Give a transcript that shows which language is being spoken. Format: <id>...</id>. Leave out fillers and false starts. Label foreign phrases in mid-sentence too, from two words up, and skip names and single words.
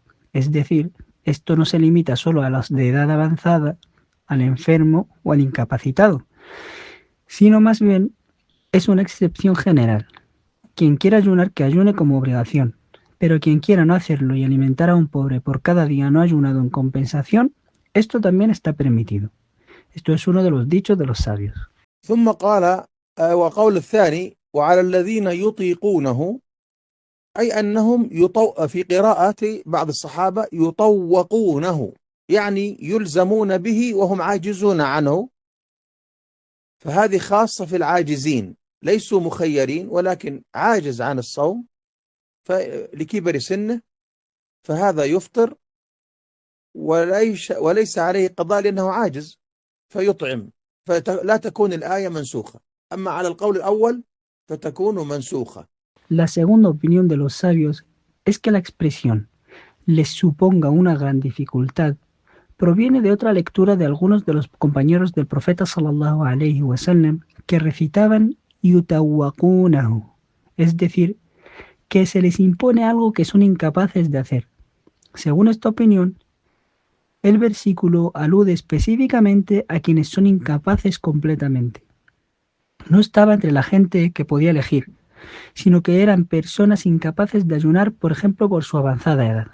<es>Es decir, esto no se limita solo a los de edad avanzada, al enfermo o al incapacitado, sino más bien es una excepción general. Quien quiera ayunar, que ayune como obligación, pero quien quiera no hacerlo y alimentar a un pobre por cada día no ayunado en compensación, esto también está permitido. Esto es uno de los dichos de los sabios.</es> <ar>ثم قال: وقول الثاني: وعلى الذين يطيقونه، أي أنهم في قراءة بعض الصحابة يطوقونه، يعني يلزمون به وهم عاجزون عنه، فهذه خاصة في العاجزين، ليسوا مخيرين ولكن عاجز عن الصوم لكبر سنه، فهذا يفطر وليس عليه قضاء لأنه عاجز فيطعم، فلا تكون الآية منسوخة. أما على القول الأول فتكون منسوخة.</ar> <es>La segunda opinión de los sabios es que la expresión les suponga una gran dificultad proviene de otra lectura de algunos de los compañeros del profeta</es> <ar>صلى الله عليه وسلم</ar> <es>que recitaban yutawaqunahu, es decir, que se les impone algo que son incapaces de hacer. Según esta opinión, el versículo alude específicamente a quienes son incapaces completamente. No estaba entre la gente que podía elegir, sino que eran personas incapaces de ayunar, por ejemplo, por su avanzada edad.</es>